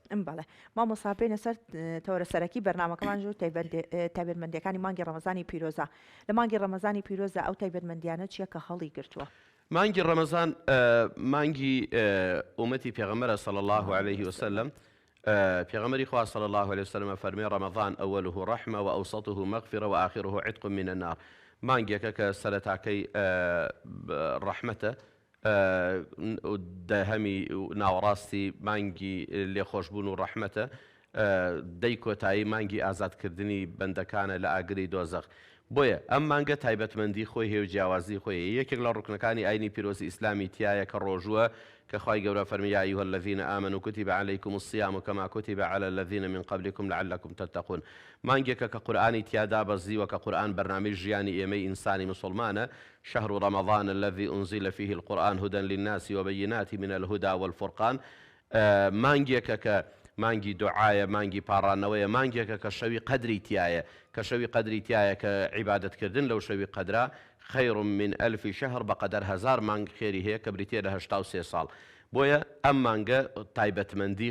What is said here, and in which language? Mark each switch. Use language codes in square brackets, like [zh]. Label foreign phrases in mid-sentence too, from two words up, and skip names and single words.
[ckb] بەڵێ مامۆستا بێنە سەر تەورە سەرەکی بەرنامەکەمان ژوور تایبەتمەندیەکانی مانگی ڕەمەزانی پیرۆزە لە مانگی ڕەمەزانی پیرۆزە ئەو تایبەتمەندیانە چییە کە هەڵی گرتووە مانگی ڕەمەزان مانگی ئومەتی پێغەمبەرە [ar] صلی الله عليه وسلم [ckb] پێغەمبەری خوا [ar] صلی الله عليه وسلم [ckb] فەرمێ [ar] ڕەمەضان ئەوەله ڕەحمە و ئەوسەطه مەغفرە و ئاخره عتق من النار [ckb] مانگێکە کە سەرەتاکەی ڕەحمەتە دەهەمی ناوەڕاستی مانگی لێخۆشبوون و ڕەحمەتە دەی کۆتایی مانگی ئازادکردنی بەندەکانە لە ئاگری دۆزەخ بۆیە ئەم مانگە تایبەتمەندی خۆی هێو جیاوازی خۆی یەکێک لە ڕوکنەکانی ئاینی پیرۆزی ئیسلامی تایە کە ڕۆژووە کە خوای گەورە فەرمی [ar] یا ئەیها الذین آمنوا کتب علیکم الصیام کما کتب علی الذین من قبلکم لعلکم تتقون [ckb] مانگێکە کە قورئانی تیادا بەزیوە کە قورئان بەرنامەی ژیانی ئێمەی ئینسانی مسلمانە [ar] شهر رمضان الذي أنزل فيه القرآن هدى للناس وبينات من الهدى والفرقان [ckb] مانگێکە کە مانگی دوعایە مانگی پاڕانەوەیە مانگێکە کە شەوی قەدری تایە کە شەوی قەدری تایە کە عیبادەتکردن لەو شەوی قەدرا [ar] خەیر من ئەلف شەهر [ckb] بەقەدەر هەزار مانگ خێری هەیە کە بریتێ لە 83 ساڵ بۆیە ئەم مانگە تایبەتمەندی